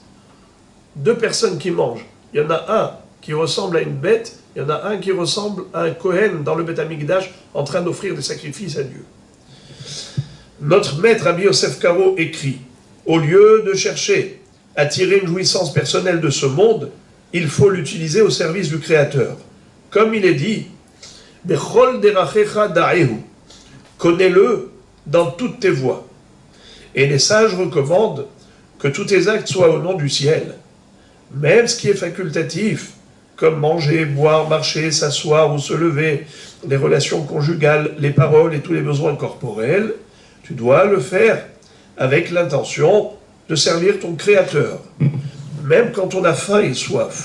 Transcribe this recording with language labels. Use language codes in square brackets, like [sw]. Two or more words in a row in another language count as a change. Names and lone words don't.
[fr] Deux personnes qui mangent, il y en a un qui ressemble à une bête, il y en a un qui ressemble à un Kohen dans le [he] בית המקדש [fr] en train d'offrir des sacrifices à Dieu. Notre maître Rabbi Yosef Karo écrit « Au lieu de chercher à tirer une jouissance personnelle de ce monde, il faut l'utiliser au service du Créateur. Comme il est dit « [he] בכל דרכיך דעהו [fr] » connais-le dans toutes tes voies. Et les sages recommandent que tous tes actes soient au nom du ciel. Même ce qui est facultatif, comme manger, boire, marcher, s'asseoir ou se lever, les relations conjugales, les paroles et tous les besoins corporels, tu dois le faire avec l'intention de servir ton Créateur, même quand on a faim et soif.